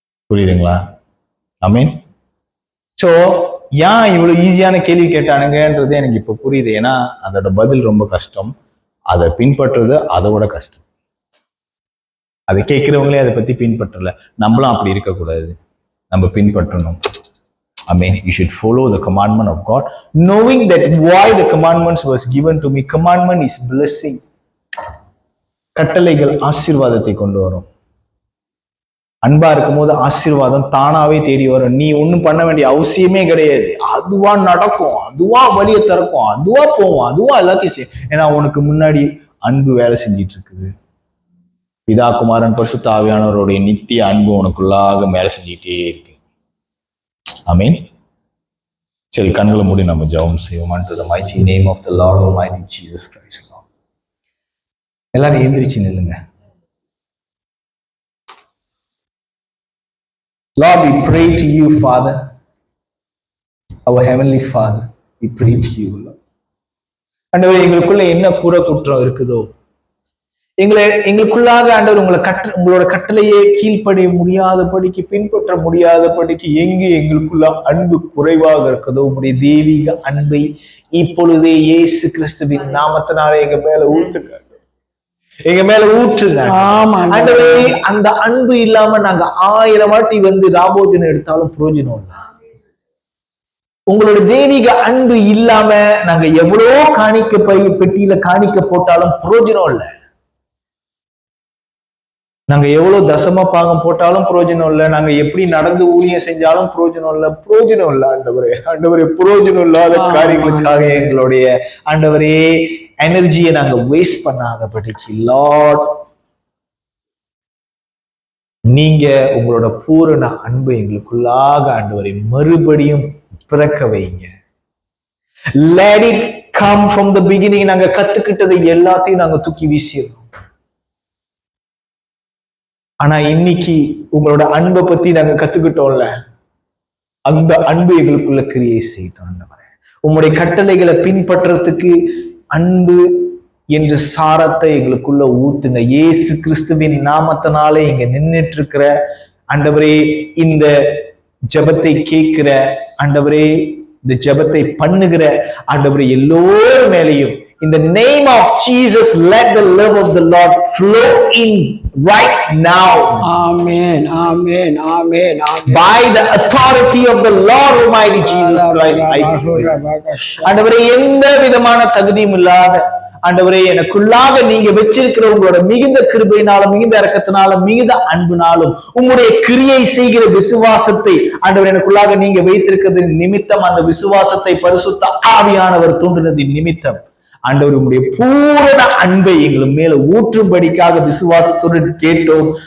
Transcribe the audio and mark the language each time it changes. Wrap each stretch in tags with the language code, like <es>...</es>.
<ta>புரியுதுங்களா? ஆமீன். சோ ஏன் இவ்வளவு ஈஸியான கேள்வி கேட்டானுங்கன்றது எனக்கு இப்ப புரியுது. ஏன்னா அதோட பதில் ரொம்ப கஷ்டம், அதை பின்பற்றுறது அதோட கஷ்டம். அதை கேட்கிறவங்களே அதை பத்தி பின்பற்றல. நம்மளும் அப்படி இருக்கக்கூடாது, நம்ம பின்பற்றணும்.</ta> <en>Amen. You should follow the commandment of God, knowing that why the commandments was given to me. Commandment is blessing.</en> <ta>கட்டளைகள் ஆசீர்வாதத்தை கொண்டு வரும். அன்பா இருக்கும் போது ஆசீர்வாதம் தானாவே தேடி வரும். நீ ஒன்னும் பண்ண வேண்டிய அவசியமே கிடையாது. அதுவா நடக்கும், அதுவா வழியை திறக்கும், அதுவா போவோம், அதுவா எல்லாத்தையும் செய்யும். ஏன்னா உனக்கு முன்னாடி அன்பு வேலை செஞ்சிட்டு இருக்குது. பிதா குமாரன் பரிசுத்த ஆவியானவருடைய நித்திய அன்பு உனக்குள்ளாக வேலை செஞ்சுட்டே இருக்கு. ஆமீன். சரி, கண்களை மூடி நம்ம ஜெபம் செய்வோம்.</ta> <en>Unto the mighty name of the Lord Almighty Jesus Christ.</en> <ta>எல்லாரும் எந்திரிச்சு நில்லுங்க.</ta> <en>Lord, we pray to you, Father, our heavenly Father. We pray to you, Lord.</en> <ta>ஆண்டவரே, எங்களுக்குள்ள என்ன குற்றம் இருக்குதோ, எங்களுக்குள்ளாக ஆண்டவர் உங்களோட கட்டளையே கீழ்ப்படிய முடியாதபடிக்கு, பின்பற்ற முடியாதபடிக்கு எங்கு எங்களுக்குள்ள அன்பு குறைவாக இருக்குதோ, உங்களுடைய தெய்வீக அன்பை இப்பொழுதே இயேசு கிறிஸ்துவின் நாமத்தினால எங்க மேல ஊற்றுங்க, எங்க மேல ஊற்றுங்க. ஆண்டவரே, அந்த அன்பு இல்லாம நாங்க 1000 வாட்டி ராபோஜனம் எடுத்தாலும் பிரயோஜனம் இல்லை. உங்களோட தெய்வீக அன்பு இல்லாம நாங்க எவ்வளோ காணிக்க பெட்டியில காணிக்க போட்டாலும் பிரயோஜனம் இல்லை. நாங்க எவ்வளவு தசம பாகம் போட்டாலும் பிரயோஜனம் இல்லை. நாங்க எப்படி நடந்து ஊழியம் செஞ்சாலும் பிரயோஜனம் இல்லை. ஆண்டவரே, ஆண்டவரே, பிரயோஜனம் இல்லாத காரியங்களுக்காக எங்களுடைய ஆண்டவரே எனர்ஜியை நாங்க வேஸ்ட் பண்ணாதபடிக்கு லார்ட், நீங்க உங்களோட பூரண அன்பு எங்களுக்குள்ளாக ஆண்டவரை மறுபடியும் பிறக்க வைங்க.</ta> <en>Let it come from the beginning.</en> <ta>நாங்க கத்துக்கிட்டதை எல்லாத்தையும் நாங்க தூக்கி வீசிடுறோம். ஆனா இன்னைக்கு உங்களோட அன்பை பத்தி நாங்க கத்துக்கிட்டோம்ல, அந்த அன்பு எங்களுக்குள்ள கிரியை செய்யட்டும் ஆண்டவரே. உங்களுடைய கட்டளைகளை பின்பற்றதுக்கு அன்பு என்ற சாரத்தை எங்களுக்குள்ள ஊத்துங்க. இயேசு கிறிஸ்துவின் நாமத்தினாலே இங்க நின்றுட்டு இருக்கிற ஆண்டவரே, இந்த ஜெபத்தை கேட்கிற ஆண்டவரே, இந்த ஜெபத்தை பண்ணுகிற ஆண்டவரே எல்லோர் மேலையும்,</ta> <en>in the name of Jesus, let the love of the Lord flow in right now. Amen, amen, amen, amen. By the authority of the Lord Almighty Jesus Christ, I pray.</en> <ta>ஆண்டவரே, எந்த விதமான தகுதியும் இல்லாத ஆண்டவரே, எனக்குள்ளாக நீங்க வச்சிருக்கிற உங்களோட மிகுந்த கிருபையினாலும் மிகுந்த இரக்கத்தினாலும் மிகுந்த அன்புனாலும் உங்களுடைய கிரியை செய்கிற விசுவாசத்தை ஆண்டவர் எனக்குள்ளாக நீங்க வைத்திருக்கிறது நிமித்தம், அந்த விசுவாசத்தை பரிசுத்த ஆவியானவர் தூண்டினதின் நிமித்தம் ஆண்டவர் உங்களுடைய பூரண அன்பை எங்கள் மேல ஊற்றும்படிக்காக விசுவாசத்துடன் கேட்டோம்.</ta>